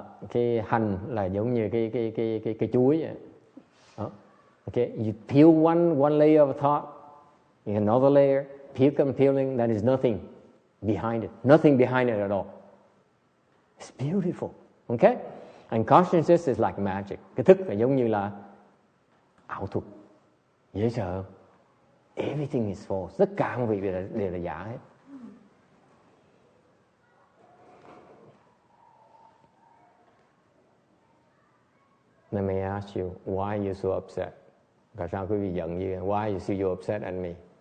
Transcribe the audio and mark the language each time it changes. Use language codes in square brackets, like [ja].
[vi] Cái hành là giống như cái chuối vậy. [en] Okay, you peel one layer of thought, another layer, peel and peeling, that is nothing behind it. Nothing behind it at all. It's beautiful. Okay? And consciousness is like magic. [vi] Cái thức là giống như là ảo thuật. Dễ sợ. [en] Everything is false. [vi] Tất cả mọi việc đều là giả hết. [en] Let me ask you, why are you so upset? [vi] Tại sao quý vị giận như [en] why are you so upset at me?